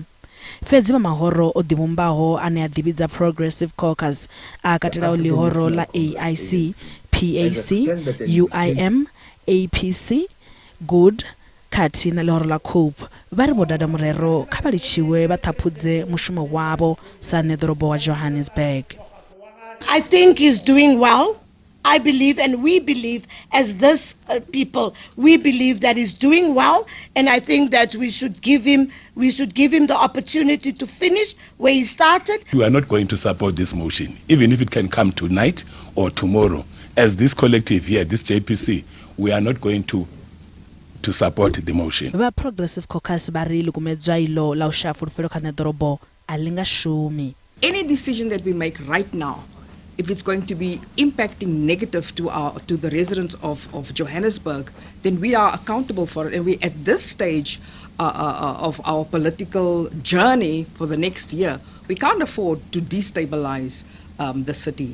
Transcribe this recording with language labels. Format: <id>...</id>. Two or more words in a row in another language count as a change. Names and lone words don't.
<ve>Fhedzi vha mahoro o ḓivhumbaho ane a ḓivhidza Progressive Caucus a katelaho ḽihoro ḽa AIC, PAC, UIM, APC, Good khathihi na ḽihoro ḽa COPE vha ri vho dada Murero kha vha litshiwe vha ṱhaphudze mushumo wavho sa ṋeḓorobo wa Johannesburg.</ve> <en>I think he's doing well. I believe, and we believe as this people, we believe that he's doing well, and I think that we should give him the opportunity to finish where he started. We are not going to support this motion, even if it can come tonight or tomorrow. As this collective here, this JPC, we are not going to support the motion.</en> <ve>The Progressive Caucus bari lukumedzwa ilo la usha fulufhelo kha ṋeḓorobo alinga shumi.</ve> <en>Any decision that we make right now, if it's going to be impacting negative to the residents of Johannesburg, then we are accountable for it. And we, at this stage of our political journey for the next year, we can't afford to destabilize the city.</en>